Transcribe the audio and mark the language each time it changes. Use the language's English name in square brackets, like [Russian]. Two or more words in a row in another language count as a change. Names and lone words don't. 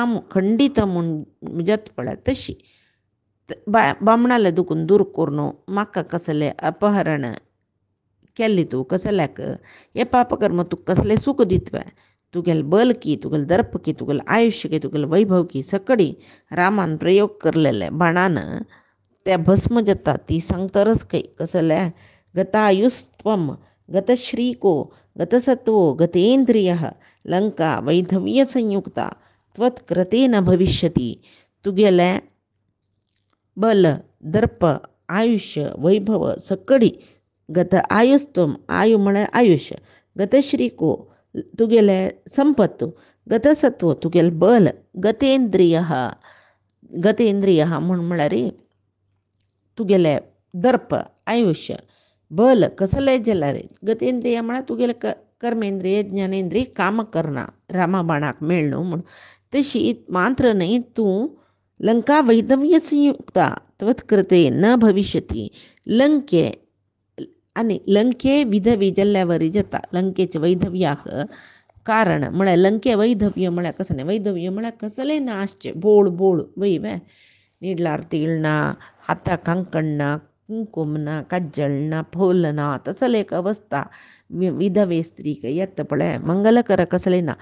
[Konkani] खंडीत म्हूण जत पळय तशी बामणाले दुखून दूर करून म्हाका कसलें अपहरण केल्ली तूं कसल्याक हे पापकर्म तुका कसलें सूख दितवे तुगेले बल की तुगेले दर्प की तुगेलें आयुश्य की तुगेले वैभव की सकडी रामान प्रयोग करलेले बाणान त्या भस्म जाता ती सांगतरच खंय कसलें [Sanskrit] गतायुस्त्वम गतश्रीको गतसत्वो गतेंद्रियः लंका वैधव्य संयुक्ता त्वत्कृतेन भविष्यती. [Konkani] तुगेले बल दर्प आयुष्य वैभव सकडी गत आयुस्त्वम आयु म्हळ्यार आयुष्य गतश्रीको तुगेले संपत्तू गतसत्व तुगेले बल गतेंद्रिय म्हळ्यार तुगेले दर्प आयुष्य बल कसलें जाल्यार गतेंद्रिय म्हळ्यार तुगेले कर्मेंद्रिय ज्ञानेंद्रिय काम करना रामा बाणाक मेळ न्हू म्हूण. तशी मात्र न्ही तूं [Sanskrit] लंका वैधव्य संयुक्ता त्वत्कृते न भविष्यती [Konkani] लंके आनी लंके विधवी जाल्ल्यावरी जाता लंकेच्या वैधव्याक कारण म्हळ्यार लंके वैधव्य म्हळ्यार कसलें वैधव्य म्हळ्यार कसलें ना आसचें बोळ वय निडलार तीळ ना हाताक कंकण ना कुंकुम ना काज्जळ ना फूल ना तसले एक अवस्था विधवे स्त्रीक येता पळय मंगलकर कसलें ना.